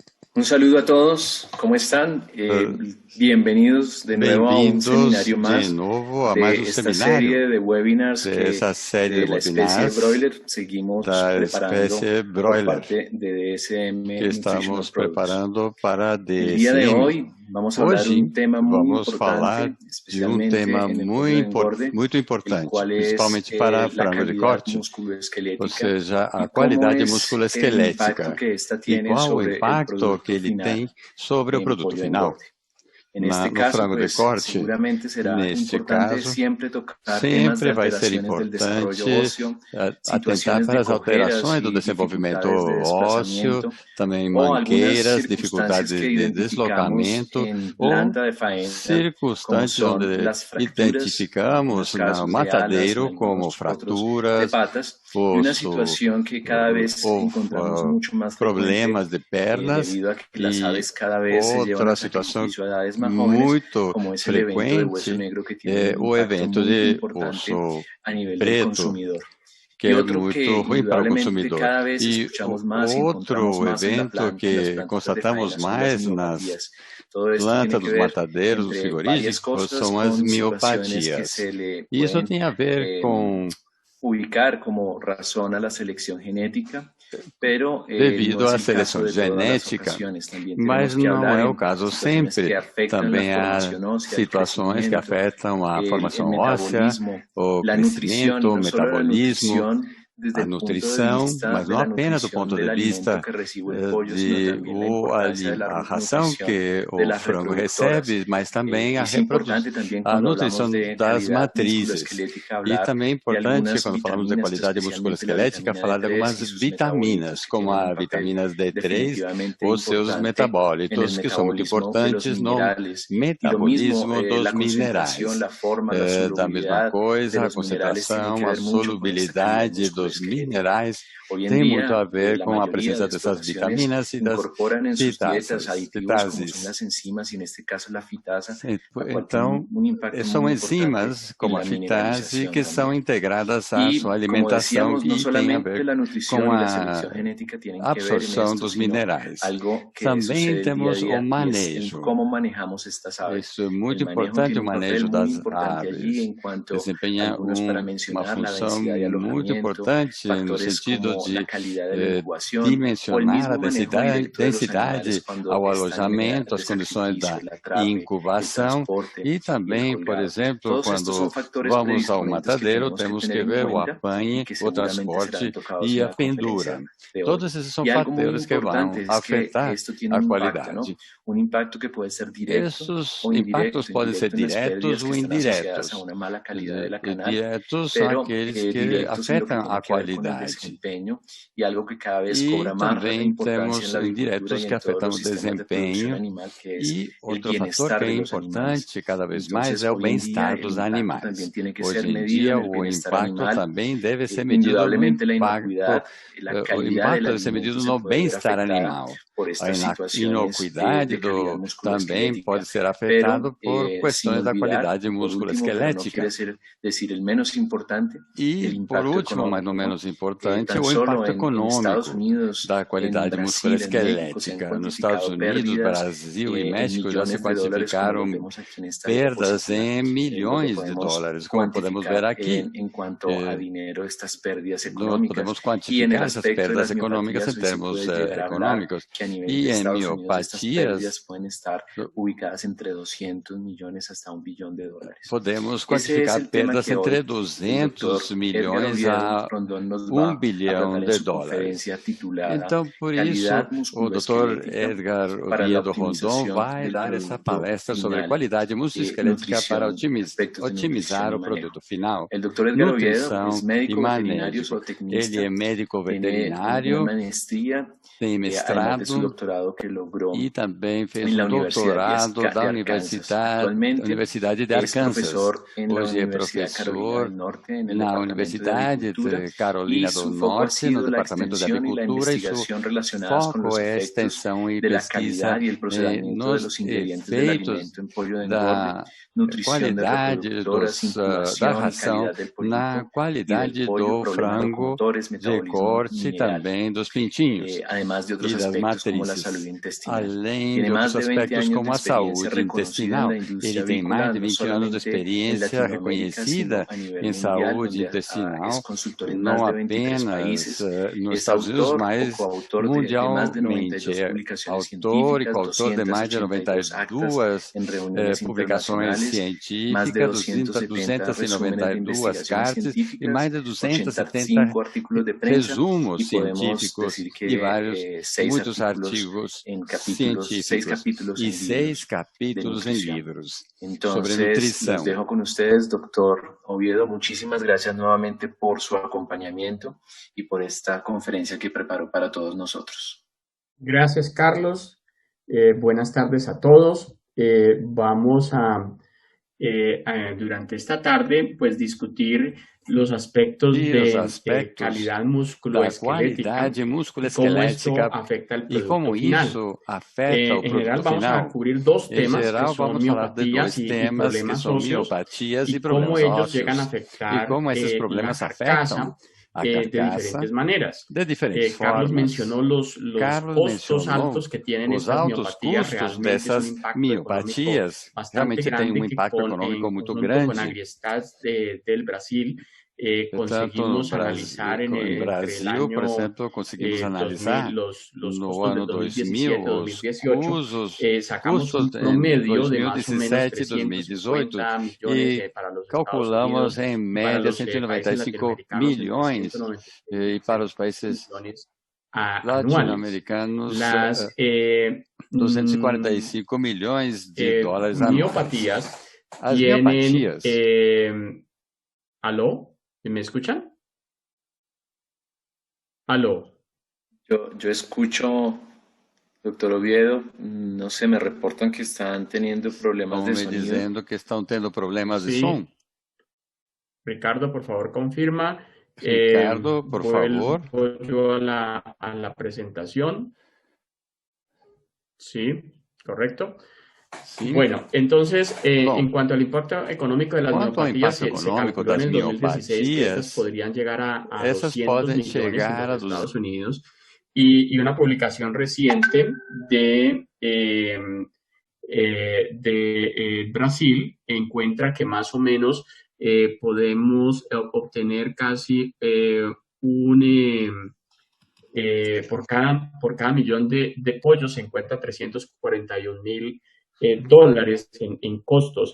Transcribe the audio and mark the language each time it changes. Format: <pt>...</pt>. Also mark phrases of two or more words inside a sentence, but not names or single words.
<es>Un saludo a todos, ¿cómo están? Eh, Bienvenidos de nuevo a un</es> <pt>Bem-vindos</pt> <es>seminario de más</es> <pt>novo a mais</pt> <es>de</es> <pt>um</pt> <es>esta</es> <pt>seminário</pt> <es>serie de webinars</es> <pt>dessa série de</pt> <es>de la especie</es> <pt>webinars</pt> <es>broiler seguimos</es> <pt>da</pt> <es>preparando</es> <pt>espécie</pt> <es>por</es> <pt>broiler</pt> <es>parte de</es> <pt>que</pt> <es>DSM Nutritional</es> <pt>estamos</pt> <es>Products.</es> <pt>preparando para a</pt> <es>El día de</es> <pt>DSM.</pt> <es>hoy vamos a hablar de</es> <pt>Hoje</pt> <es>un tema muy</es> <pt>vamos falar</pt> <es>importante,</es> <pt>de um tema</pt> <es>especialmente en el proceso de engorde,</es> <pt>muito</pt> <es>el</es> <pt>importante,</pt> <es>cual es</es> <pt>principalmente para</pt> <es>la</es> <pt>frango de</pt> <es>calidad</es> <pt>corte, ou</pt> <es>musculoesquelética</es> <pt>seja,</pt> <es>y</es> <pt>a</pt> <es>cómo</es> <pt>qualidade</pt> <es>es el impacto</es> <pt>musculoesquelética</pt> <es>que ésta</es> <pt>e</pt> <es>tiene</es> <pt>qual o</pt> <es>sobre el</es> <pt>impacto que</pt> <es>producto</es> <pt>ele</pt> <es>final</es> <pt>tem sobre o</pt> <es>en</es> <pt>produto</pt> <es>pollo de</es> <pt>final.</pt> <es>engorde. En este</es> <pt>No</pt> <es>caso,</es> <pt>frango de</pt> <es>pues</es> <pt>corte,</pt> <es>seguramente será</es> <pt>neste</pt> <es>importante</es> <pt>caso,</pt> <es>siempre tocar temas de</es> <pt>sempre vai ser</pt> <es>alteraciones del desarrollo</es> <pt>importante</pt> <es>óseo,</es> <pt>atentar</pt> <es>situaciones</es> <pt>para</pt> <es>de</es> <pt>as</pt> <es>cojeras</es> <pt>alterações do</pt> <es>y</es> <pt>desenvolvimento</pt> <es>dificultades de</es> <pt>ósseo,</pt> <es>desplazamiento</es> <pt>também</pt> <es>o algunas</es> <pt>mangueiras,</pt> <es>circunstancias</es> <pt>dificuldade</pt> <es>que</es> <pt>de</pt> <es>identificamos</es> <pt>deslocamento</pt> <es>en</es> <pt>ou</pt> <es>planta de faena, como</es> <pt>circunstantes</pt> <es>son</es> <pt>onde</pt> <es>las fracturas, en algunos</es> <pt>identificamos no</pt> <es>casos de alas, en</es> <pt>matadeiro como</pt> <es>algunos otros de</es> <pt>fraturas,</pt> <es>patas, y una</es> <pt>osso</pt> <es>situación que cada vez</es> <pt>ou</pt> <es>encontramos mucho más frecuente</es> <pt>problemas de pernas</pt> <es>debido a que las</es> <pt>e</pt> <es>aves cada vez se llevan</es> <pt>outra</pt> <es>al</es> <pt>situação</pt> <es>sacrificio a edades más jóvenes,</es> <pt>muito</pt> <es>como es el evento de hueso</es> <pt>frequente</pt> <es>negro que tiene</es> <pt>é</pt> <es>un</es> <pt>o</pt> <es>impacto</es> <pt>evento</pt> <es>muy</es> <pt>de</pt> <es>importante</es> <pt>osso</pt> <es>a nivel del</es> <pt>preto,</pt> <es>consumidor.</es> <pt>que</pt> <es>Y</es> <pt>é</pt> <es>otro que</es> <pt>muito ruim para o</pt> <es>indudablemente</es> <pt>consumidor.</pt> <es>cada vez</es> <pt>E</pt> <es>escuchamos más y encontramos</es> <pt>outro</pt> <es>más</es> <pt>evento</pt> <es>en las</es> <pt>que</pt> <es>plantas de</es> <pt>constatamos</pt> <es>faena son las</es> <pt>mais nas</pt> <es>miopatías. Todo esto tiene</es> <pt>plantas</pt> <es>que</es> <pt>dos</pt> <es>ver,</es> <pt>matadeiros, dos</pt> <es>entre varias</es> <pt>frigoríficos,</pt> <es>cosas,</es> <pt>são as</pt> <es>con situaciones que</es> <pt>miopatias.</pt> <es>se le</es> <pt>E isso</pt> <es>pueden</es> <pt>tem a ver com</pt> <es>ubicar como razón a la selección genética, pero no</es> <pt>devido</pt> <es>es</es> <pt>à</pt> <es>el caso</es> <pt>seleção</pt> <es>de todas las</es> <pt>genética,</pt> <es>ocasiones. También</es> <pt>mas</pt> <es>tenemos que</es> <pt>não</pt> <es>hablar</es> <pt>é o</pt> <es>en</es> <pt>caso</pt> <es>situaciones que</es> <pt>sempre.</pt> <es>afectan la</es> <pt>Também há</pt> <es>formación ósea, el</es> <pt>situações que</pt> <es>crecimiento,</es> <pt>afetam a</pt> <es>el</es> <pt>formação óssea,</pt> <es>metabolismo,</es> <pt>o</pt> <es>la</es> <pt>crescimento,</pt> <es>nutrición,</es> <pt>o</pt> <es>no solo la</es> <pt>metabolismo,</pt> <es>nutrición desde</es> <pt>a</pt> <es>el punto de</es> <pt>nutrição,</pt> <es>vista</es> <pt>mas</pt> <es>de</es> <pt>não</pt> <es>la</es> <pt>apenas do</pt> <es>nutrición</es> <pt>ponto</pt> <es>de del alimento</es> <pt>vista</pt> <es>que recibe el pollo, sino</es> <pt>de</pt> <es>también la importancia de la</es> <pt>a ração</pt> <es>nutrición</es> <pt>que</pt> <es>de</es> <pt>o</pt> <es>las</es> <pt>frango</pt> <es>reproductoras.</es> <pt>recebe, mas também</pt> <es>Es importante también</es> <pt>a</pt> <es>cuando hablamos</es> <pt>nutrição</pt> <es>de</es> <pt>das</pt> <es>calidad</es> <pt>matrizes.</pt> <es>musculoesquelética</es> <pt>E</pt> <es>hablar</es> <pt>também é</pt> <es>de</es> <pt>importante,</pt> <es>algunas</es> <pt>quando falamos de</pt> <es>vitaminas,</es> <pt>qualidade</pt> <es>especialmente la</es> <pt>musculoesquelética,</pt> <es>vitamina</es> <pt>falar de</pt> <es>D3</es> <pt>algumas</pt> <es>y sus metabolitos</es> <pt>vitaminas,</pt> <es>que</es> <pt>como</pt> <es>tienen un</es> <pt>a</pt> <es>papel</es> <pt>vitaminas D3,</pt> <es>definitivamente</es> <pt>os seus</pt> <es>importante en el</es> <pt>metabólitos, que são muito</pt> <es>metabolismo de los</es> <pt>importantes no</pt> <es>minerales. Y lo mismo,</es> <pt>metabolismo dos</pt> <es>la concentración,</es> <pt>minerais.</pt> <es>la forma, la</es> <pt>Da mesma</pt> <es>solubilidad de</es> <pt>coisa, a</pt> <es>los minerales tiene que</es> <pt>concentração, a</pt> <es>ver mucho con esta calidad</es> <pt>solubilidade dos</pt> <es>musculoesquelética.</es> <pt>minerais</pt> <es>Hoy en</es> <pt>tem muito a</pt> <es>día,</es> <pt>ver</pt> <es>la</es> <pt>com a</pt> <es>mayoría de</es> <pt>presença</pt> <es>las</es> <pt>dessas</pt> <es>explotaciones</es> <pt>vitaminas e das</pt> <es>incorporan en sus dietas aditivos como son</es> <pt>fitases.</pt> <es>las enzimas y en este caso la fitasa, la cual tiene</es> <pt>Então,</pt> <es>un impacto</es> <pt>são</pt> <es>muy importante</es> <pt>enzimas,</pt> <es>en</es> <pt>como a</pt> <es>la</es> <pt>fitase,</pt> <es>mineralización</es> <pt>que são</pt> <es>también.</es> <pt>integradas à sua</pt> <es>Y como</es> <pt>alimentação</pt> <es>decíamos, no</es> <pt>e tem a</pt> <es>solamente</es> <pt>ver</pt> <es>la</es> <pt>com</pt> <es>nutrición y la</es> <pt>a</pt> <es>selección genética tienen que ver en</es> <pt>absorção</pt> <es>esto,</es> <pt>dos</pt> <es>sino</es> <pt>minerais.</pt> <es>algo que</es> <pt>Também</pt> <es>sucede el día a</es> <pt>temos o</pt> <es>día y es el</es> <pt>manejo.</pt> <es>cómo manejamos estas aves.</es> <pt>Isso é</pt> <es>El</es> <pt>muito</pt> <es>manejo</es> <pt>importante,</pt> <es>tiene</es> <pt>o</pt> <es>un papel</es> <pt>manejo</pt> <es>muy</es> <pt>das</pt> <es>importante allí</es> <pt>aves.</pt> <es>en cuanto a</es> <pt>Desempenha</pt> <es>algunos para</es> <pt>uma</pt> <es>mencionar la</es> <pt>função</pt> <es>densidad de</es> <pt>muito</pt> <es>alojamiento,</es> <pt>importante no</pt> <es>factores</es> <pt>sentido</pt> <es>como la</es> <pt>de</pt> <es>calidad de la incubación o el</es> <pt>dimensionar a</pt> <es>mismo manejo directo de los animales</es> <pt>densidade</pt> <es>cuando</es> <pt>ao</pt> <es>están en edad</es> <pt>alojamento,</pt> <es>de</es> <pt>as condições</pt> <es>sacrificio,</es> <pt>da</pt> <es>el atrape, el</es> <pt>incubação</pt> <es>transporte</es> <pt>e</pt> <es>y el</es> <pt>também, por</pt> <es>colgado.</es> <pt>exemplo,</pt> <es>Todos estos son</es> <pt>quando</pt> <es>factores</es> <pt>vamos ao</pt> <es>predisponentes que</es> <pt>matadeiro,</pt> <es>tenemos que</es> <pt>temos</pt> <es>tener</es> <pt>que</pt> <es>en</es> <pt>ver o</pt> <es>cuenta y</es> <pt>apanhe,</pt> <es>que</es> <pt>o</pt> <es>seguramente serán</es> <pt>transporte</pt> <es>tocados</es> <pt>e</pt> <es>en</es> <pt>a</pt> <es>la conferencia</es> <pt>pendura.</pt> <es>de hoy.</es> <pt>Todos esses são</pt> <es>Y algo muy</es> <pt>fatores que vão</pt> <es>importante es que</es> <pt>afetar</pt> <es>esto tiene</es> <pt>a</pt> <es>un impacto, ¿no?</es> <pt>qualidade.</pt> <es>Un impacto que puede ser directo</es> <pt>Esses</pt> <es>o</es> <pt>impactos</pt> <es>indirecto.</es> <pt>podem ser</pt> <es>Indirecto en las</es> <pt>diretos</pt> <es>pérdidas que</es> <pt>ou</pt> <es>están asociadas a</es> <pt>indiretos.</pt> <es>una mala calidad de la canal,</es> <pt>Diretos são</pt> <es>pero</es> <pt>aqueles que</pt> <es>directos en lo que</es> <pt>afetam</pt> <es>tiene</es> <pt>a</pt> <es>que ver con el</es> <pt>qualidade.</pt> <es>desempeño y algo que cada vez</es> <pt>E</pt> <es>cobra más</es> <pt>também</pt> <es>importancia en</es> <pt>temos</pt> <es>la avicultura</es> <pt>indiretos</pt> <es>y</es> <pt>que</pt> <es>en todos</es> <pt>afetam</pt> <es>los</es> <pt>o</pt> <es>sistemas de producción</es> <pt>desempenho.</pt> <es>animal, que es</es> <pt>E</pt> <es>el</es> <pt>outro fator que</pt> <es>bienestar</es> <pt>é</pt> <es>de los animales.</es> <pt>importante cada vez mais</pt> <es>Entonces,</es> <pt>é o</pt> <es>hoy en día</es> <pt>bem-estar</pt> <es>el</es> <pt>dos</pt> <es>impacto</es> <pt>animais.</pt> <es>también tiene que ser</es> <pt>Hoje em</pt> <es>medido</es> <pt>dia,</pt> <es>en el</es> <pt>o</pt> <es>bienestar</es> <pt>impacto</pt> <es>animal.</es> <pt>também deve ser medido no</pt> <es>Indudablemente la</es> <pt>impacto,</pt> <es>inocuidad, la</es> <pt>o</pt> <es>calidad del</es> <pt>impacto deve ser</pt> <es>alimento</es> <pt>medido</pt> <es>se</es> <pt>no</pt> <es>puede ver</es> <pt>bem-estar</pt> <es>afectada</es> <pt>animal.</pt> <es>por</es> <pt>A</pt> <es>estas situaciones</es> <pt>inocuidade</pt> <es>de calidad</es> <pt>também</pt> <es>musculoesquelética.</es> <pt>pode ser</pt> <es>Pero</es> <pt>afetado por</pt> <es>sin</es> <pt>questões da</pt> <es>olvidar,</es> <pt>qualidade</pt> <es>y por último, pero no quiere</es> <pt>musculoesquelética.</pt> <es>decir el menos importante, el</es> <pt>E, por</pt> <es>impacto</es> <pt>último, mas não</pt> <es>económico, ¿no?</es> <pt>menos importante,</pt> <es>Tan</es> <pt>o</pt> <es>solo</es> <pt>impacto</pt> <es>en Estados</es> <pt>econômico</pt> <es>Unidos,</es> <pt>da</pt> <es>en</es> <pt>qualidade</pt> <es>Brasil, en México se han</es> <pt>musculoesquelética. Nos Estados</pt> <es>cuantificado</es> <pt>Unidos,</pt> <es>pérdidas</es> <pt>Brasil e</pt> <es>en</es> <pt>México já se</pt> <es>millones de dólares, como los</es> <pt>quantificaram</pt> <es>vemos aquí en esta</es> <pt>perdas</pt> <es>diapositiva,</es> <pt>em</pt> <es>lo que</es> <pt>milhões de</pt> <es>podemos</es> <pt>dólares, como podemos ver</pt> <es>cuantificar</es> <pt>aqui.</pt> <es>en cuanto a dinero estas pérdidas</es> <pt>Nós</pt> <es>económicas.</es> <pt>podemos</pt> <es>Y en el</es> <pt>quantificar essas</pt> <es>aspecto de</es> <pt>perdas</pt> <es>las</es> <pt>econômicas</pt> <es>miopatías,</es> <pt>em</pt> <es>hoy se</es> <pt>termos</pt> <es>puede llegar a hablar</es> <pt>econômicos.</pt> <es>que a nivel de</es> <pt>E em</pt> <es>Estados Unidos estas pérdidas</es> <pt>miopatias,</pt> <es>pueden estar ubicadas entre 200 millones hasta 1 billón de dólares.</es> <pt>podemos</pt> <es>Ese es</es> <pt>quantificar</pt> <es>el tema</es> <pt>perdas</pt> <es>que</es> <pt>entre</pt> <es>hoy el</es> <pt>200</pt> <es>doctor Edgar</es> <pt>milhões</pt> <es>Oviedo</es> <pt>a</pt> <es>Rondón nos</es> <pt>1</pt> <es>va a</es> <pt>bilhão</pt> <es>tratar en</es> <pt>de</pt> <es>su</es> <pt>dólares.</pt> <es>conferencia titulada</es> <pt>Então, por isso,</pt> <es>Calidad</es> <pt>o Dr.</pt> <es>musculoesquelética</es> <pt>Edgar</pt> <es>para la</es> <pt>Oviedo Rondon</pt> <es>optimización</es> <pt>vai</pt> <es>del</es> <pt>dar essa</pt> <es>producto</es> <pt>palestra sobre</pt> <es>final,</es> <pt>qualidade musculoesquelética para</pt> <es>nutrición, aspectos de nutrición</es> <pt>otimizar</pt> <es>y</es> <pt>o</pt> <es>manejo.</es> <pt>produto final,</pt> <es>El doctor Edgar Oviedo es</es> <pt>nutrição e</pt> <es>médico veterinario</es> <pt>manejo. Ele</pt> <es>zootecnista,</es> <pt>é médico</pt> <es>tiene una</es> <pt>veterinário,</pt> <es>maestría,</es> <pt>tem</pt> <es>además de su</es> <pt>mestrado</pt> <es>doctorado que logró</es> <pt>e também fez</pt> <es>en</es> <pt>o</pt> <es>la Universidad</es> <pt>doutorado da</pt> <es>de Arkansas. Actualmente</es> <pt>Universidade de</pt> <es>es</es> <pt>Arkansas.</pt> <es>profesor en la</es> <pt>Hoje é</pt> <es>Universidad de Carolina</es> <pt>professor</pt> <es>del Norte en el</es> <pt>na</pt> <es>Departamento de</es> <pt>Universidade</pt> <es>Agricultura</es> <pt>de</pt> <es>y</es> <pt>Carolina do</pt> <es>su foco</es> <pt>forte no</pt> <es>sido la</es> <pt>Departamento de</pt> <es>extensión y la</es> <pt>Agricultura e seu</pt> <es>investigación relacionadas con</es> <pt>foco</pt> <es>los</es> <pt>é</pt> <es>efectos</es> <pt>extensão e</pt> <es>de la</es> <pt>pesquisa</pt> <es>calidad y el procesamiento de</es> <pt>nos</pt> <es>los ingredientes del</es> <pt>efeitos</pt> <es>alimento en pollo de engorde,</es> <pt>da</pt> <es>nutrición de</es> <pt>qualidade</pt> <es>reproductoras,</es> <pt>da</pt> <es>incubación y</es> <pt>ração</pt> <es>calidad del</es> <pt>na</pt> <es>pollito y del</es> <pt>qualidade</pt> <es>pollo,</es> <pt>do</pt> <es>problemas</es> <pt>frango</pt> <es>locomotores,</es> <pt>de</pt> <es>metabolismo</es> <pt>corte</pt> <es>mineral,</es> <pt>também dos pintinhos</pt> <es>además de otros</es> <pt>e das</pt> <es>aspectos como la salud</es> <pt>matrizes,</pt> <es>intestinal.</es> <pt>além</pt> <es>Tiene</es> <pt>de outros</pt> <es>más de 20</es> <pt>aspectos</pt> <es>años de</es> <pt>como a</pt> <es>experiencia</es> <pt>saúde</pt> <es>reconocida en</es> <pt>intestinal.</pt> <es>la</es> <pt>Ele</pt> <es>industria</es> <pt>tem mais</pt> <es>avícola,</es> <pt>de</pt> <es>no</es> <pt>20 anos de</pt> <es>solamente en</es> <pt>experiência</pt> <es>Latinoamérica, sino</es> <pt>reconhecida</pt> <es>a nivel</es> <pt>em</pt> <es>mundial,</es> <pt>saúde</pt> <es>donde es</es> <pt>intestinal,</pt> <es>consultor en más</es> <pt>não</pt> <es>de 23</es> <pt>apenas</pt> <es>países.</es> <pt>nos</pt> <es>Es</es> <pt>Estados Unidos,</pt> <es>autor o</es> <pt>mas</pt> <es>coautor de más de</es> <pt>mundialmente.</pt> <es>92</es> <pt>É</pt> <es>publicaciones</es> <pt>autor e</pt> <es>científicas,</es> <pt>coautor de mais de</pt> <es>282 actas</es> <pt>92</pt> <es>en reuniones</es> <pt>publicações</pt> <es>internacionales, más de</es> <pt>científicas,</pt> <es>270 resúmenes de</es> <pt>292</pt> <es>investigaciones</es> <pt>cartas e mais</pt> <es>científicas,</es> <pt>de 270</pt> <es>85 artículos de prensa, y</es> <pt>resumos</pt> <es>podemos</es> <pt>científicos</pt> <es>decir</es> <pt>e</pt> <es>que</es> <pt>vários, muitos artigos</pt> <es>seis</es> <pt>científicos</pt> <es>capítulos</es> <pt>e</pt> <es>en</es> <pt>6</pt> <es>libros de</es> <pt>capítulos em</pt> <es>nutrición.</es> <pt>livros sobre</pt> <es>Entonces, los</es> <pt>nutrição.</pt> <es>dejo con ustedes, doctor Oviedo. Muchísimas gracias nuevamente por su acompañamiento y por esta conferencia que preparó para todos nosotros. Gracias, Carlos. Buenas tardes a todos. Vamos durante esta tarde, pues, discutir los aspectos</es> <pt>E os</pt> <es>de</es> <pt>aspectos</pt> <es>calidad</es> <pt>da</pt> <es>musculoesquelética</es> <pt>qualidade</pt> <es>y cómo esto</es> <pt>musculoesquelética</pt> <es>afecta al</es> <pt>e como</pt> <es>producto final.</es> <pt>isso afeta o</pt> <es>En general,</es> <pt>produto</pt> <es>vamos a</es> <pt>final.</pt> <es>cubrir dos</es> <pt>Em</pt> <es>temas que</es> <pt>geral,</pt> <es>son</es> <pt>vamos falar de</pt> <es>miopatías</es> <pt>dois</pt> <es>y</es> <pt>temas que</pt> <es>problemas</es> <pt>são</pt> <es>óseos</es> <pt>miopatias e</pt> <es>y cómo</es> <pt>problemas</pt> <es>ellos llegan a</es> <pt>ósseos. E</pt> <es>afectar</es> <pt>como esses</pt> <es>la</es> <pt>problemas</pt> <es>carcasa</es> <pt>afetam a</pt> <es>de</es> <pt>carcaça</pt> <es>diferentes maneras.</es> <pt>de diferentes</pt> <es>Carlos</es> <pt>formas.</pt> <es>mencionó los</es> <pt>Carlos</pt> <es>costos</es> <pt>mencionou</pt> <es>altos que tienen</es> <pt>os</pt> <es>estas</es> <pt>altos</pt> <es>miopatías.</es> <pt>custos</pt> <es>Realmente es un</es> <pt>dessas</pt> <es>impacto económico</es> <pt>miopatias.</pt> <es>bastante</es> <pt>Realmente tem</pt> <es>grande que</es> <pt>impacto econômico</pt> <es>en</es> <pt>muito</pt> <es>conjunto con</es> <pt>grande.</pt> <es>Agriestats del Brasil</es> <pt>Tanto no</pt> <es>conseguimos analizar</es> <pt>em</pt> <es>entre el</es> <pt>Brasil, por</pt> <es>año</es> <pt>exemplo, conseguimos</pt> <es>2000,</es> <pt>analisar</pt> <es>los</es> <pt>no</pt> <es>costos</es> <pt>ano</pt> <es>del 2017,</es> <pt>2000 os</pt> <es>2018, sacamos</es> <pt>custos</pt> <es>un</es> <pt>em</pt> <es>promedio de más o menos</es> <pt>2017 e 2018</pt> <es>350 millones</es> <pt>e</pt> <es>para los Estados</es> <pt>calculamos</pt> <es>Unidos</es> <pt>em</pt> <es>y para</es> <pt>média</pt> <es>los países</es> <pt>195</pt> <es>latinoamericanos entre</es> <pt>milhões</pt> <es>196</es> <pt>e para os países</pt> <es>millones anuales.</es> <pt>latino-americanos</pt> <es>Las</es> <pt>245 milhões de dólares anuais.</pt> <es>miopatías</es> <pt>As</pt> <es>tienen...</es> <pt>miopatias.</pt> <es>¿Aló? ¿Me escuchan? ¿Aló? Yo escucho, doctor Oviedo, no sé, me reportan que están teniendo problemas de</es> <pt>Estão me</pt> <es>sonido.</es> <pt>dizendo que estão tendo problemas de</pt> <es>Sí.</es> <pt>som.</pt> <es>Ricardo, por favor, confirma.</es> <pt>Ricardo, por favor.</pt> <es>Vuelvo yo a la presentación. Sí, correcto. Sí. Bueno, entonces,</es> <pt>Bom,</pt> <es>en cuanto al impacto económico de las</es> <pt>quanto ao</pt> <es>miopatías,</es> <pt>impacto</pt> <es>se</es> <pt>econômico</pt> <es>calculó en</es> <pt>das</pt> <es>el 2016 que estas</es> <pt>miopatias,</pt> <es>podrían llegar a</es> <pt>essas</pt> <es>200</es> <pt>podem</pt> <es>millones en</es> <pt>chegar a</pt> <es>los Estados Unidos. Y una publicación reciente de Brasil encuentra que más o menos podemos obtener casi por cada millón de pollos se encuentra 341.000 dólares en costos.</es>